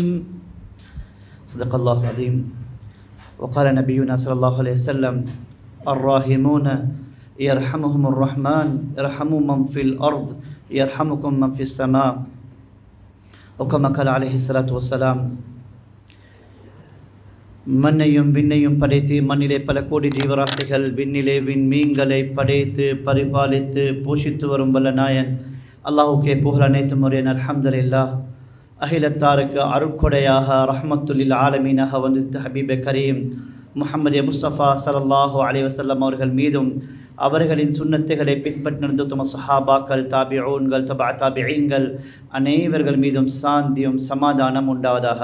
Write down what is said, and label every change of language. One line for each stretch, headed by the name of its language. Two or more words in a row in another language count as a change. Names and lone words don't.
Arabic: صدق الله العظيم. وقال نبينا صلى الله عليه وسلم الراحمون يرحمهم الرحمن ارحموا من في الأرض يرحمكم من في السماء. وكما قال عليه الصلاة والسلام
Tamil: மண்ணையும் விண்ணையும் படைத்து மண்ணிலே பல கோடி ஜீவராசிகள் விண்ணிலே விண்மீன்களை படைத்து பரிபாலித்து போஷித்து வரும் வல்ல நாயன் அல்லாஹுக்கே புகழ் அனைத்தும் முறையன்.
Arabic: الحمد لله.
Tamil: அகிலத்தாருக்கு அருட்கொடையாக
Arabic: رحمة للعالمين
Tamil: வந்தித்த
Arabic: حبيب كريم
Tamil: முஹம்மது முஸ்தபா
Arabic: صلى الله عليه وسلم
Tamil: அவர்கள் மீதும் அவர்களின் சுன்னத்துகளை பின்பற்றி நடந்த உத்தம சஹாபாக்கள் தாபிஊன்கள் தபா தாபிஈன்கள் அனைவர்கள் மீதும் சாந்தியும் சமாதானம் உண்டாவதாக.